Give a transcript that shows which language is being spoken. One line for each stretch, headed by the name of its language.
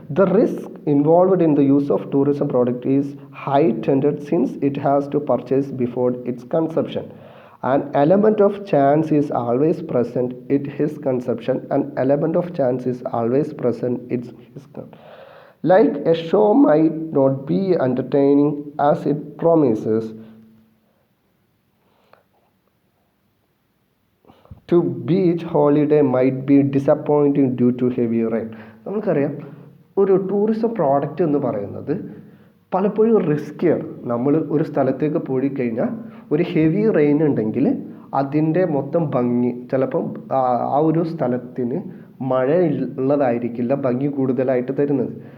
English: The risk involved in the use of tourism product is heightened since it has to purchase before its consumption. An element of chance is always present in his consumption. An element of chance is always present in his like a show might not be entertaining as it promises to. Beach holiday might be disappointing due to heavy rain.
Malayalam: നമുക്കറിയാം ഒരു tourism product എന്ന് പറയുന്നത് പലപ്പോഴും റിസ്ക്കിയാണ്. നമ്മൾ ഒരു സ്ഥലത്തേക്ക് പോയി കഴിഞ്ഞാൽ ഒരു ഹെവി റെയിൻ ഉണ്ടെങ്കിൽ അതിൻ്റെ മൊത്തം ഭംഗി ചിലപ്പം ആ ഒരു സ്ഥലത്തിന് മഴ ഉള്ളതായിരിക്കില്ല ഭംഗി കൂടുതലായിട്ട് തരുന്നത്.